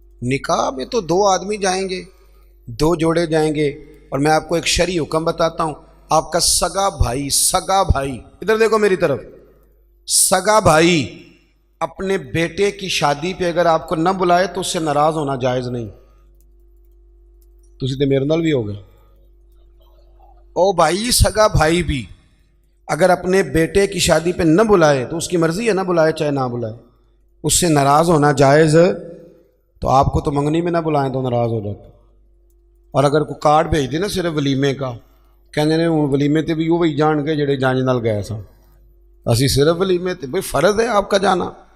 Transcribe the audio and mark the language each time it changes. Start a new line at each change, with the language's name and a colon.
Urdu: نکاح میں تو 2 آدمی جائیں گے، 2 جوڑے جائیں گے. اور میں آپ کو ایک شرعی حکم بتاتا ہوں، آپ کا سگا بھائی ادھر دیکھو میری طرف، سگا بھائی اپنے بیٹے کی شادی پہ اگر آپ کو نہ بلائے تو اس سے ناراض ہونا جائز نہیں.
Punjabi: تسی تے میرے نال بھی ہو گئے.
Urdu: او بھائی سگا بھائی بھی اگر اپنے بیٹے کی شادی پہ نہ بلائے تو اس کی مرضی ہے، نہ بلائے چاہے نہ بلائے، اس سے ناراض ہونا جائز. تو آپ کو تو منگنی میں نہ بلائیں تو ناراض ہو جاتے. اور اگر کوئی کارڈ بھیج دے نا صرف ولیمے کا،
Punjabi: کہنے نے ہوں ولیمے تے بھی وہی جان کے جڑے جانج نال گئے سن، اسی صرف ولیمے تے بھئی
Urdu: فرض ہے آپ کا جانا.